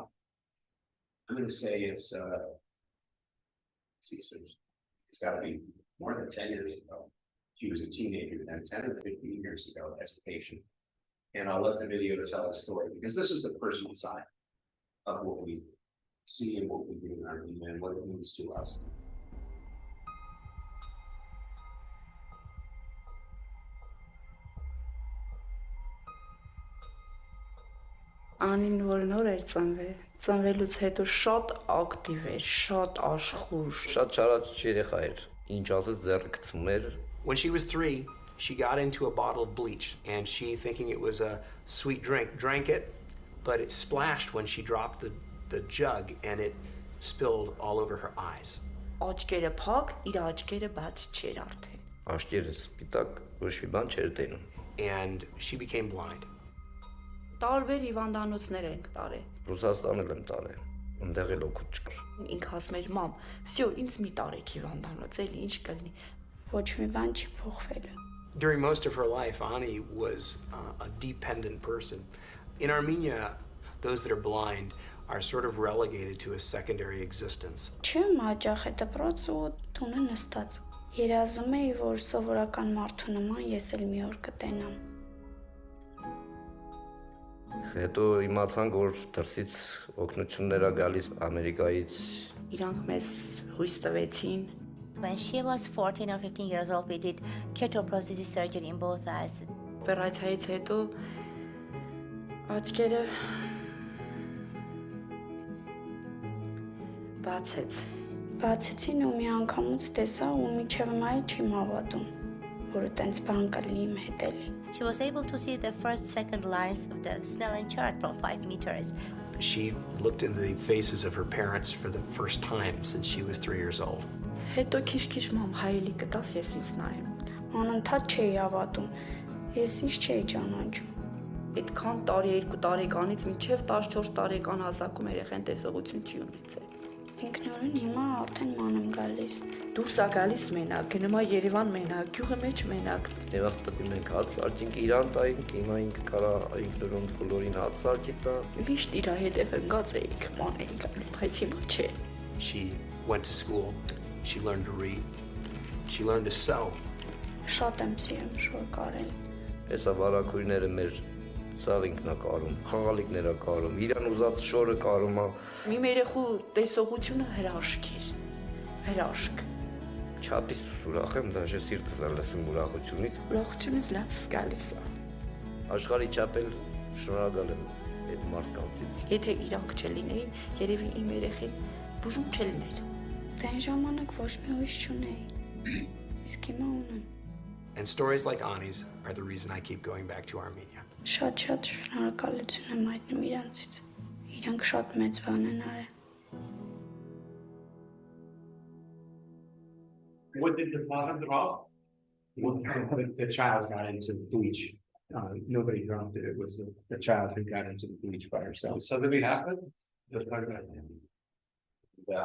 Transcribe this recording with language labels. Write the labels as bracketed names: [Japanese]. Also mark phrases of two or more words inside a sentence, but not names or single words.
[English] I'm going to say it's it's got to be more than 10 years ago. She was a teenager then, 10 or 15 years ago as a patient. And I'll let the video tell the story, because this is the personal side of what we see and what we do in Armenia and what it means to us. [Armenian] Անին որ նոր էր ծնվելուց հետո շատ ակտիվ էր, շատ աշխուժ, շատ չարաճ երեխա էր, ինչ ասես ձեռը գցում էր. [English] When she was 3, she got into a bottle of bleach, and she, thinking it was a sweet drink, drank it, but it splashed when she dropped the jug, and it spilled all over her eyes. [Armenian] Աչքերը փակ, իր աչքերը բաց չէր արդեն. Աչքերը սպիտակ, ոչ մի բան չէր տենում. [English] And she became blind. [Armenian] Տարբեր հիվանդանոցներ ենք տարել. Ռուսաստանել եմ տարել, ընդեղ էլ օգուտ չկար. Ինք ասում էր մամ, «Всё, ինձ մի տարեք հիվանդանոց, էլի ինչ կլինի»։ Ոչ մի բան չի փոխվել։ [English] During most of her life, Ani was a dependent person. In Armenia, those that are blind are sort of relegated to a secondary existence. [Armenian] Չեմ հաճախ է դպրոց ու տունը նստած։ Երազում էի, որ սովորական մարդու նման ես էլ մի օր կտենամ։ Հետո իմացանք, որ դրսից օգնություններ ա գալիս Ամերիկայից։ Իրանք մեզ հույս տվեցին։ [English] When she was 14 or 15 years old, we did ketoprosthesis surgery in both eyes. [Armenian] Օպերացիայից հետո աչքերը բացեցին ու մի անգամուց տեսա ու միջև մայ չեմ հավատում, որ այդպես բան կլինի իմ հետ էլի։ [English] She was able to see the first, second lines of the Snellen chart from 5 meters. She looked in the faces of her parents for the first time since she was 3 years old. [Armenian] Հետո քիչ-քիչ մամ հայելի կտաս ես ինձ նայեմ։ Անընդհատ չէի հավատում։ Ես ինչ չէի ճանաչում։ Այդքան տարի 2 տարեկանից մինչև 14 տարեկան հասակում երեխան տեսողություն չի ունեցել։ Ինքնուրույն հիմա արդեն ման եմ գալիս։ Դուրս ա գալիս մենակ, գնում ա Երևան մենակ, գյուղը մեջ մենակ։ Եվ պետք է մենք հաց սարքենք իրան տայինք, հիմա ինքը կարա ինքնուրույն բոլորին հաց սարքի տա։ Միշտ իր հետև ընկած էիք, ման էի գալու, բայց հիմա չէ։ [English] She went to school. She learned to read. She learned to sew. [Armenian] Շատ եմ սիրում շոր կարել։ Հեսա վարակույրները մեր ցավինքն է կարում, խաղալիքներ է կարում, իրան ուզած շորը կարում է։ Մի երեխու տեսողությունը հրաշք էր։ Հրաշք։ Չափից ուրախ եմ, դաժե սիրտս է լսում ուրախությունից։ Ուրախությունից լացս գալիս է։ Աշխարհի չափել շնորհակալ եմ այդ մարդկանցից։ Եթե իրանք չլինեին, երևի իմ երեխին բուժում չլիներ։ Դե այն ժամանակ ոչ մի ուրիշ չունեի։ Իսկ հիմա ունեմ։ [English] And stories like Ani's are the reason I keep going back to Armenia. [Armenian] Շատ շնորհակալություն եմ հայտնում իրանցից։ Իրանք շատ մեծ բան են արել։ [English] What did the father drop? The child got into the bleach. Nobody dropped it. It was the child who got into the bleach by herself. Suddenly happened? Just like that. Yeah.